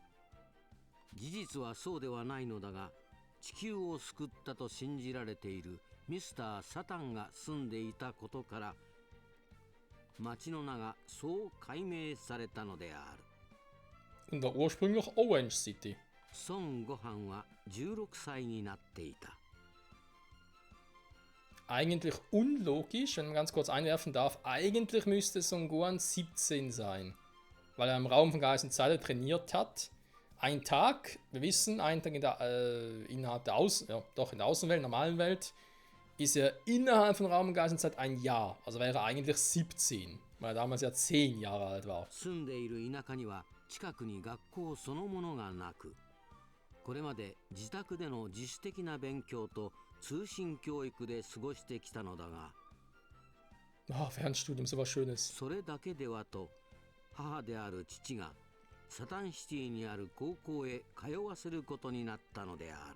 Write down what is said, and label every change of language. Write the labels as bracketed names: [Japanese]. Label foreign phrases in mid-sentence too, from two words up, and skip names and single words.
[Japanese] 事実はそうではないのだが、地球を救ったと信じられているミスター・サタンが住んでいたことから、町の名がそう改名されたのである。 [German] Und war ursprünglich Orange City. [Japanese] 孫悟飯は16歳になっていた。 [German] Eigentlich unlogisch, wenn man ganz kurz einwerfen darf. Eigentlich müsste Son Gohan 17 sein. Weil er im Raum von Geist und Zeit trainiert hat. Ein Tag, wir wissen, ein Tag in der, innerhalb der in der Außenwelt, normalen Welt, ist er innerhalb von Raum und Geist und Zeit ein Jahr. Also wäre er eigentlich 17, weil er damals ja 10 Jahre alt war. [Japanese] 住んでいる田舎には近くに学校そのものがなく、これまで自宅での自主的な勉強と通信教育で過ごしてきたのだが、 [German] Fernstudium, sowas Schönes. [Japanese] それだけではと母である父がサタンシティにある高校へ通わせることになったのである。